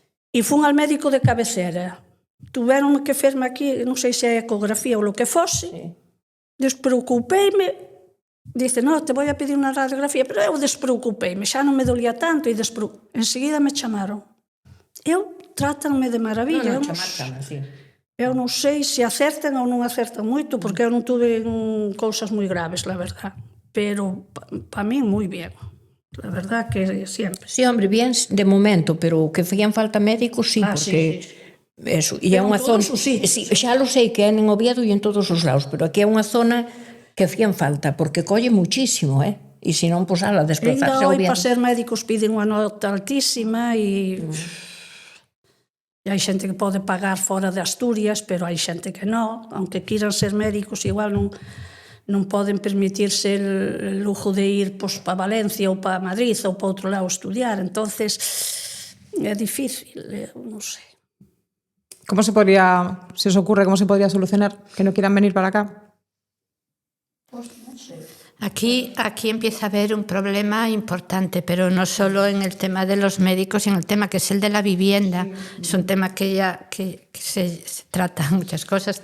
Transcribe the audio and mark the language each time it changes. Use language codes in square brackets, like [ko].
[gl] E fun al médico de cabecera. Tuveronme que ferme aquí, non sei se é ecografía ou lo que fose. Despreocupeime. Dice, no, [es] te voy a pedir [gl] unha radiografía, pero eu despreocupeime, xa non me dolía tanto e enseguida me chamaron. Eu trátanme de maravilla. Eu non sei se acertan ou non acertan moito, porque eu non tuve cousas moi graves, la verdad. Pero para mí moi bien. La verdad que siempre. Sí, hombre, bien de momento, pero que fían falta médicos, sí, porque... Sí. Eso, e é unha zona... Sí, xa lo sei que é en Oviedo e en todos os lados, pero aquí é unha zona que fían falta, porque colle muchísimo, E se non, pois, ala, desplazarse a [es] hoy [gl] Oviedo. para ser médicos piden unha nota altísima e hai xente que pode pagar fora de Asturias, pero hai xente que non, aunque quieran ser médicos, igual non poden permitirse el lujo de ir para Valencia ou para Madrid ou para outro lado a estudiar, entonces é difícil, non sei. [es] ¿Cómo se podría, si os ocurre, cómo se podría solucionar que no quieran venir para acá? [gl] Pues non sei. [es] Aquí empieza a haber un problema importante, pero no solo en el tema de los médicos, sino en el tema que es el de la vivienda. Es un tema que se trata muchas cosas.